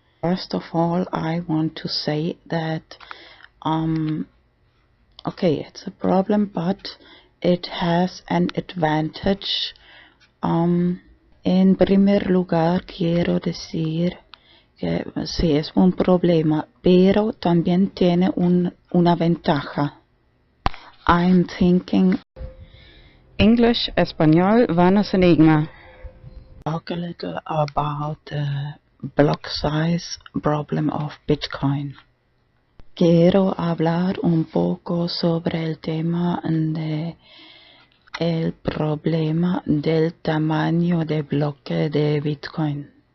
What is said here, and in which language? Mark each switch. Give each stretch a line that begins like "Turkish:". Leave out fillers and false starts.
English: First of all, I want to say that okay, it's a problem, but it has an advantage.
Spanish: En primer lugar, quiero decir que sí es un problema, pero también tiene una ventaja.
English: I'm thinking English, español, vanos enigma. Talk a little about the block size problem of Bitcoin.
Spanish: Quiero hablar un poco sobre el tema de el problema del tamaño de bloque de Bitcoin.